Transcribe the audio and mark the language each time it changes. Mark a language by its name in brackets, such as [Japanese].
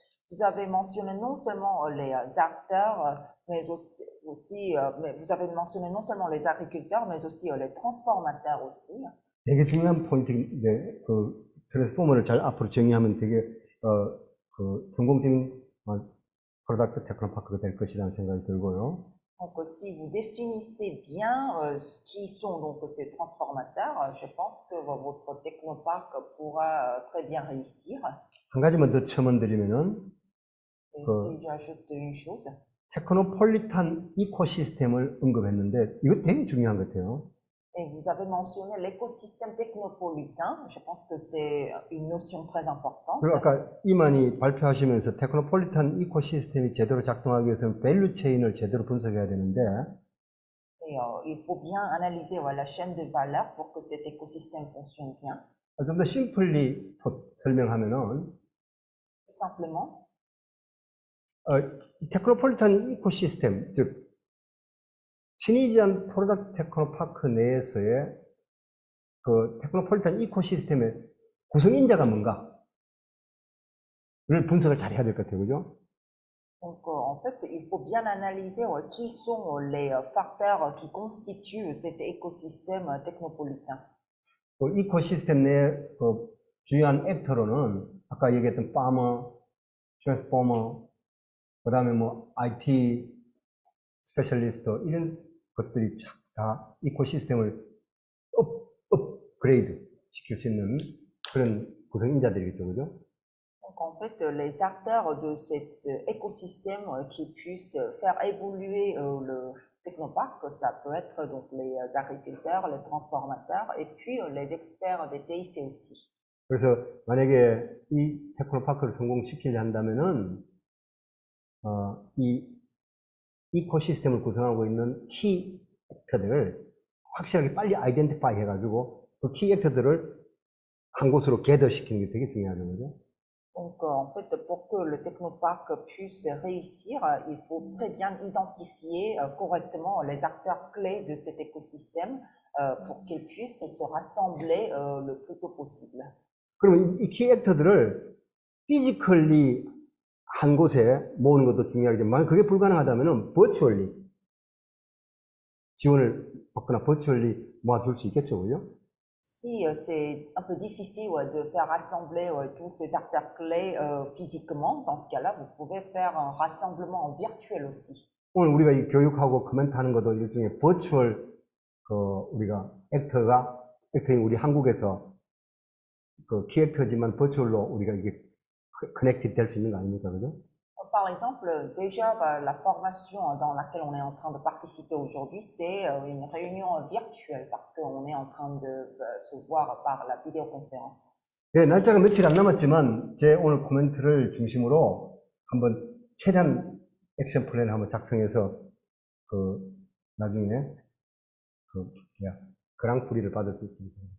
[French] Vous avez mentionné non seulement les acteurs, mais aussi mais vous avez mentionné non seulement les agriculteurs, mais aussi les transformateurs aussi. [Korean] 되게 중요한 포인트인데 그 트랜스포머를 잘 앞으로 정의하면 되게 그 성공적인 프로덕트 테크노파크가 될 것이라는 생각이 들고요. [French] Donc, si vous définissez bien ce qui sont donc ces transformateurs, je pense que votre technoparc pourra très bien réussir. [Korean] 한 가지만 더 첨언드리면은 [French] Et 그- si j'ajoute une chose, [Korean] 테크노폴리탄 이코시스템을 언급했는데 이거 되게 중요한 것 같아요. [French] et vous avez mentionné l'écosystème technopolitain, je pense que c'est une notion très importante. [Korean] 그리고 아까 이만희 발표하시면서 테크노폴리탄 이코시스템이 제대로 작동하기 위해서는 밸류 체인을 제대로 분석해야 되는데 [French] Et il faut bien analyser la chaîne de valeur pour que cet écosystème fonctionne bien. [Korean] 좀 더 심플리 설명하면은 [French] Tout simplement, [Korean] 테크노폴리탄 이코시스템, 즉 티니지안 프로덕트 테크노파크 내에서의 그 테크노폴리탄 이코시스템의 구성인자가 뭔가를 분석을 잘 해야 될 것 같아요, 그죠? [French] donc en fait, il faut bien analyser qui sont les facteurs qui constituent cet écosystème technopolitain. [Korean] 그 이코시스템 내의 그 주요한 액터로는 아까 얘기했던 파머, 트랜스포머, 그 다음에 뭐 IT 스페셜리스트 이런 것들이 다 이코시스템을 업그레이드 시킬 수 있는 그런 구성인자들이겠죠, 그죠? [French] Donc en fait, les acteurs de cet écosystème qui puissent faire évoluer le technoparc, ça peut être donc les agriculteurs, les transformateurs et puis les experts des TIC aussi. [Korean] 그래서 만약에 이 테크노파크를 성공시키려 한다면은 이 이코시스템을 구성하고 있는 키 액터들을 확실하게 빨리 아이덴티파이 해가지고 그 키 액터들을 한 곳으로 겟더시키는 게 되게 중요하죠, 그죠? [French] Donc en fait, pour que le technoparc puisse réussir, il faut très bien identifier correctement les acteurs clés de cet écosystème pour qu'ils puissent se rassembler le plus tôt possible. [Korean] 그러면 이 키 액터들을 피지컬리 한 곳에 모으는 것도 중요하지만 그게 불가능하다면 버추얼리 지원을 받거나 버추얼리 모아줄 수 있겠죠, 그죠? [French] Si c'est un peu difficile de faire rassembler tous ces acteurs clés physiquement, dans ce cas-là, vous pouvez faire un rassemblement en virtuel aussi. [Korean] 오늘 우리가 이 교육하고 코멘트하는 것도 일종의 버추얼 우리가 액터인 우리 한국에서 그 키액터지만 버추얼로 우리가 이게 커넥티드 될 수 있는 거 아닙니까, 그죠? [French] Par exemple, déjà, la formation dans laquelle on est en train de participer aujourd'hui, c'est une réunion virtuelle parce qu'on est en train de se voir par la vidéoconférence. [Korean] 네, 날짜가 며칠 안 남았지만 제 오늘 코멘트를 중심으로 한번 최대한 액션 플랜을 한번 작성해서 그 나중에 그랑프리를 받을 수 있습니다.